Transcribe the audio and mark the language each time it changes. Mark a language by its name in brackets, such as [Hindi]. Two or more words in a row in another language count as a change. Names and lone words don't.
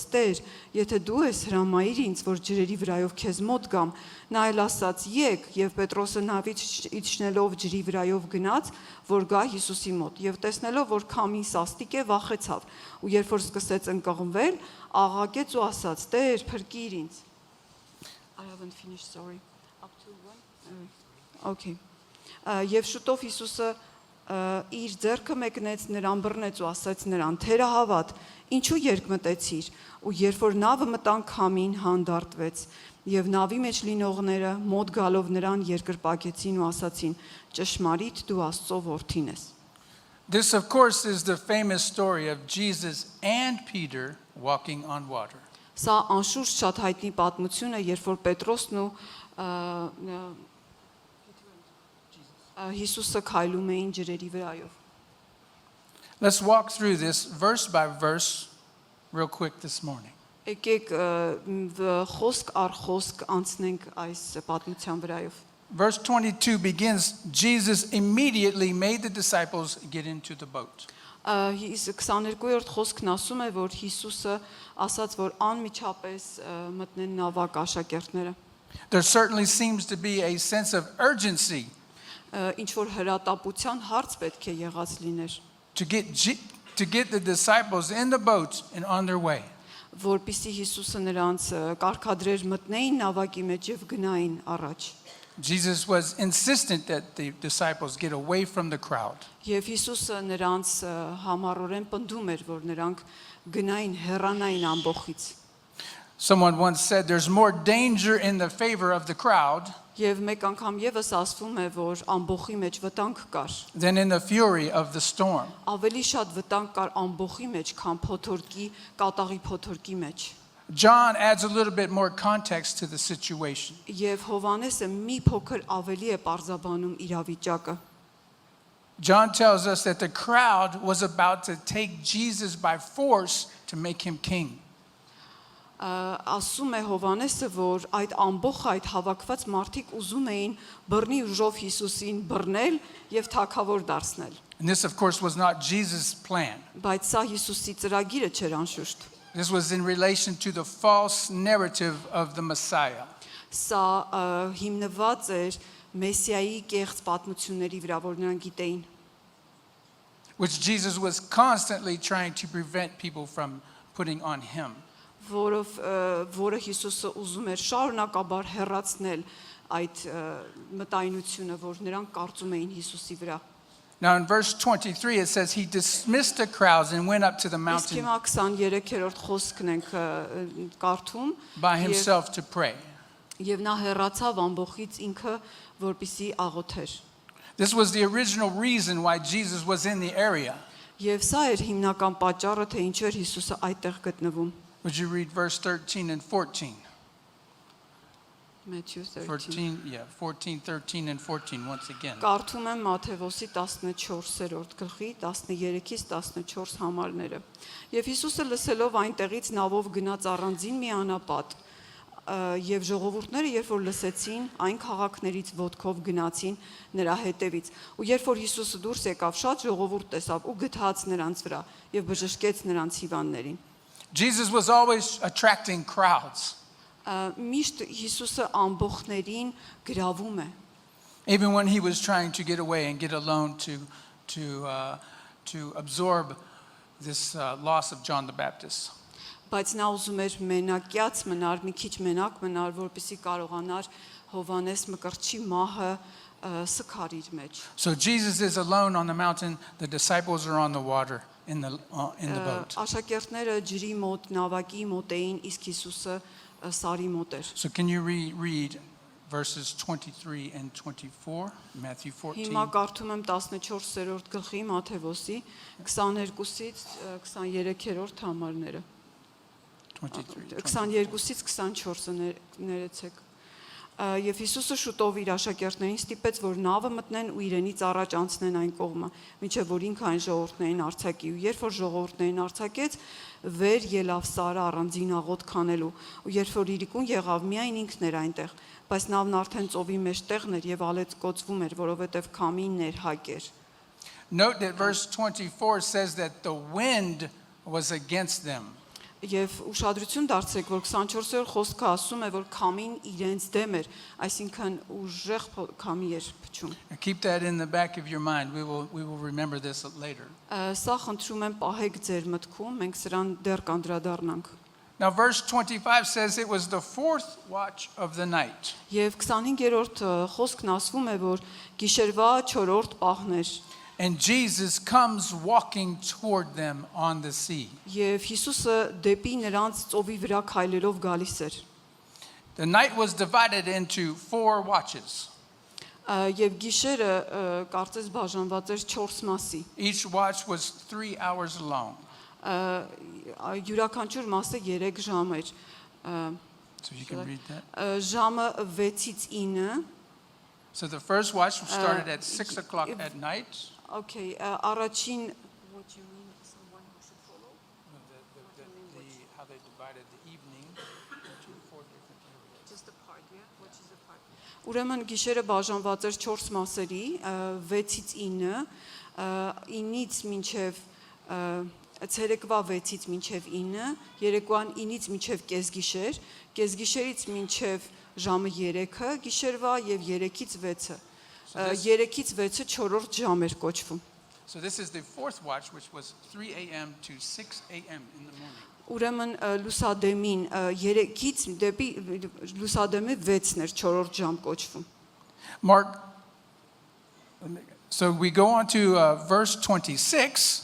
[Armenian] «Տեր, եթե դու ես, հրամայիր ինձ, որ ջրերի վրայով քեզ մոտ գամ»։ Նա էլ ասաց. «Եկ», եւ Պետրոսը նավից իջնելով ջրի վրայով գնաց, որ գա Հիսուսի մոտ, եւ տեսնելով, որ քամին սաստիկ է, վախեցավ։ Ու երբ որ սկսեց ընկղմվել, աղաղակեց ու ասաց. «Տեր, փրկիր ինձ»։ [English] I haven't finished, sorry. Up to one. Okay. [Armenian] Եվ շուտով Հիսուսը իր ձեռքը մեկնեց նրան, բռնեց ու ասաց նրան. «Թերահավատ, ինչու երկմտեցիր»։ Ու երբ որ նավը մտան, քամին հանդարտվեց, եւ նավի մեջ լինողները մոտ գալով նրան երկրպագեցին ու ասացին. «Ճշմարիտ դու Աստծո որդին ես»։ [English] This, of course, is the famous story of Jesus and Peter walking on water. [Armenian] Սա անշուշտ շատ հայտնի պատմություն է, երբ որ Պետրոսն ու Հիսուսը քայլում էին ջրերի վրայով։ [English] Let's walk through this verse by verse real quick this morning. [Armenian] Եկեք խոսք առ խոսք անցնենք այս պատմության վրայով։ [English] Verse 22 begins, Jesus immediately made the disciples get into the boat. [Armenian] 22-րդ խոսքն ասում է, որ Հիսուսը ասաց, որ անմիջապես մտնեն նավակ աշակերտները։ [English] There certainly seems to be a sense of urgency [Armenian] Ինչ որ հրատապության հարց պետք է եղած լիներ, [English] to get the disciples in the boat and on their way. [Armenian] Որպեսզի Հիսուսը նրանց կարգադրեր մտնեին նավակի մեջ եւ գնային առաջ։ [English] Jesus was insistent that the disciples get away from the crowd. [Armenian] Եվ Հիսուսը նրանց համառորեն պնդում էր, որ նրանք գնային հեռանային ամբոխից։ [English] Someone once said there's more danger in the favor of the crowd [Armenian] Եվ մեկ անգամ եւս ասվում է, որ ամբոխի մեջ վտանգ կար։ [English] than in the fury of the storm. [Armenian] Ավելի շատ վտանգ կար ամբոխի մեջ, քան փոթորկի, կատաղի փոթորկի մեջ։ [English] John adds a little bit more context to the situation. [Armenian] Եվ Հովանեսը մի փոքր ավելի է պարզաբանում իրավիճակը։ [English] John tells us that the crowd was about to take Jesus by force to make him king. [Armenian] Ասում է Հովանեսը, որ այդ ամբողջ այդ հավաքված մարդիկ ուզում էին բռնի ուժով Հիսուսին բռնել եւ թագավոր դարձնել։ [English] And this, of course, was not Jesus' plan. [Armenian] Բայց սա Հիսուսի ծրագիրը չէր անշուշտ։ [English] This was in relation to the false narrative of the Messiah. [Armenian] Սա հիմնված էր Մեսիայի կեղծ պատմությունների վրա, որ նրանք գիտեին, [English] Which Jesus was constantly trying to prevent people from putting on him. [Armenian] որը Հիսուսը ուզում էր շարունակաբար հեռացնել այդ մտայնությունը, որ նրանք կարծում էին Հիսուսի վրա։ [English] Now in verse 23 it says he dismissed the crowds and went up to the [Armenian] Իսկ [English] mountain [Armenian] հիմա 23-րդ խոսքն ենք կարդում [English] by himself to pray. [Armenian] եւ նա հեռացավ ամբողից ինքը, որպիսի աղոթեր։ [English] This was the original reason why Jesus was in the area. [Armenian] Եվ սա էր հիմնական պատճառը, թե ինչու էր Հիսուսը այդտեղ գտնվում։ [English] Would you read verse 13 and 14? Matthew 13 14, 13 and 14 once again. [Armenian] Կարդում եմ Մատթեոսի 14-րդ գլխի 13-ից 14 համարները։ Եվ Հիսուսը լսելով այնտեղից նավով գնաց առանձին մի անապատ, եւ ժողովուրդները, երբ որ լսեցին, այն քաղաքներից ոտքով գնացին նրա հետևից։ Ու երբ որ Հիսուսը դուրս եկավ, շատ ժողովուրդ տեսավ ու գթաց նրանց վրա եւ բժշկեց նրանց հիվանդներին։ [English] Jesus was always attracting crowds. [Armenian] Միշտ Հիսուսը ամբողջներին գրավում է։ [English] Even when he was trying to get away and get alone to absorb this loss of John the Baptist. [Armenian] Բայց նա ուզում էր մենակյաց մնար, մի քիչ մենակ մնար, որպեսզի կարողանար Հովանես Մկրտչի մահը սքար իր մեջ։ [English] So Jesus is alone on the mountain, the disciples are on the water in the boat. [Armenian] Աշակերտները ջրի մոտ, նավակի մոտ էին, իսկ Հիսուսը սարի մոտ էր։ [English] So can you read verses 23 and 24, Matthew 14? [Armenian] Հիմա կարդում եմ 14-րդ գլխի Մատթեոսի 22-ից 23-րդ համարները։ 22-ից 24-ը ներեցեք։ Եվ Հիսուսը շուտով իր աշակերտներին ստիպեց, որ նավը մտնեն ու իրենից առաջ անցնեն այն կողմը, մինչև որ ինքը այն ժողովուրդներին արձակի։ Ու երբ որ ժողովուրդներին արձակեց, վեր ելավ սարը առանձին աղոթք անելու։ Ու երբ որ իրիկուն եղավ, միայն ինքն էր այնտեղ, բայց նավն արդեն ծովի մեջ տեղն էր եւ ալեց կոծվում էր, որովհետեւ քամին ներհակ էր։ [English] Note that verse 24 says that the wind was against them. [Armenian] Եվ ուշադրություն դարձրեք, որ 24-րդ խոսքը ասում է, որ քամին իրենց դեմ էր, այսինքն ուժեղ քամի էր փչում։ [English] Keep that in the back of your mind. We will remember this later. [Armenian] Սա խնդրում եմ պահեք ձեր մտքում, մենք սրան դեռ կանդրադառնանք։ [English] Now verse 25 says it was the fourth watch of the night. [Armenian] Եվ 25-րդ խոսքն ասվում է, որ գիշերվա 4-րդ պահն էր։ [English] And Jesus comes walking toward them on the sea. [Armenian] Եվ Հիսուսը դեպի նրանց ծովի վրա քայլելով գալիս էր։ [English] The night was divided into 4 watches. [Armenian] Եվ գիշերը կարծես բաժանված էր 4 մասի։ [English] Each watch was 3 hours long. [Armenian] Յուրաքանչյուր մասը 3 ժամ էր։ [English] So you can read that. [Armenian] Ժամը 6-ից 9։ [English] So the first watch started at 6 o'clock at night. Okay, առաջին what you mean someone who should follow? How they divided the evening into 4 different areas. Just the part, yeah? What is the part? [Armenian] Ուրեմն գիշերը բաժանված էր 4 մասերի, 6-ից 9, 9-ից մինչև ցերեկվա 6-ից մինչև 9, երեկոյան 9-ից մինչև կեսգիշեր, կեսգիշերից մինչև ժամը 3-ը, գիշերվա եւ 3-ից 6-ը։ 3-ից 6-ը 4-րդ ժամ էր կոչվում։ [English] So this is the fourth watch, which was 3 a.m. to 6 a.m. in the morning. [Armenian] Ուրեմն լուսադեմին 3-ից դեպի լուսադեմի 6-ն էր 4-րդ ժամ կոչվում։ [English] Mark, so we go on to verse 26.